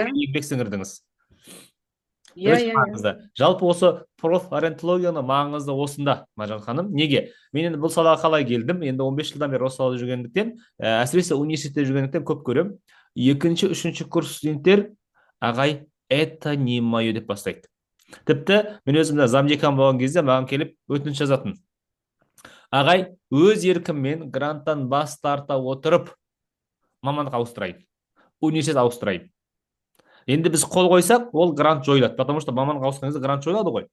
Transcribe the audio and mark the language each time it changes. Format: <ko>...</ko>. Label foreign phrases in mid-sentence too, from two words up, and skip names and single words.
<kk>мемлекетке еңбек сіңірдіңіз. иә, Өте иә, иә. маңызды. Жалпы осы профориентологияның маңызы осында, Маржан ханым. Неге? Мен енді бұл салаға қалай келдім? Енді 15 жылдан бері осы салада жүргендіктен, әсіресе университетте жүргендіктен көп көремін. Екінші, үшінші курс студенттер, ағай,</kk> <ru>это не мое</ru> <kk>деп бастайды. Тіпті мен өзім замдекан болған кезде маған келіп өтініш жазатын. Ағай, өз еркіммен гранттан бас тарта отырып мамандық ауыстырайын, университет ауыстырайын. Енді біз қол қойсақ, ол грант жойылады,</kk> <ru>потому что</ru> <kk>мамандық ауысқан кезде грант жойылады ғой.</kk>